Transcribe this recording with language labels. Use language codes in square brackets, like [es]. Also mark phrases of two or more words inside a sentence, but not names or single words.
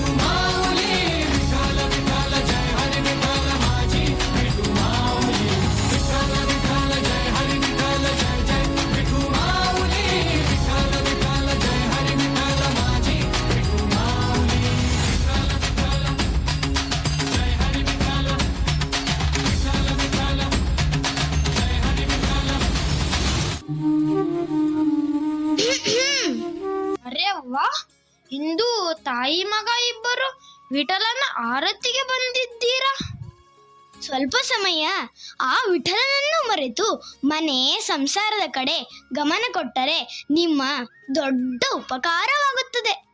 [mr] माऊली विठ्ठल विठ्ठल जय हरी विठ्ठल माझी विठू माऊली विठ्ठल विठ्ठल जय हरी विठ्ठल जय जय विठू माऊली विठ्ठल विठ्ठल जय हरी विठ्ठल माझी विठू माऊली विठ्ठल विठ्ठल जय हरी विठ्ठल विठ्ठल विठ्ठल जय हरी विठ्ठल. [kn] ಅರೆ ವಾ, ಇಂದು ತಾಯಿ ಮಗ ಇಬ್ಬರು ವಿಠಲನ ಆರತಿಗೆ ಬಂದಿದ್ದೀರಾ? ಸ್ವಲ್ಪ ಸಮಯ ಆ ವಿಠಲನನ್ನು ಮರೆತು ಮನೆ ಸಂಸಾರದ ಕಡೆ ಗಮನ ಕೊಟ್ಟರೆ ನಿಮ್ಮ ದೊಡ್ಡ ಉಪಕಾರವಾಗುತ್ತದೆ.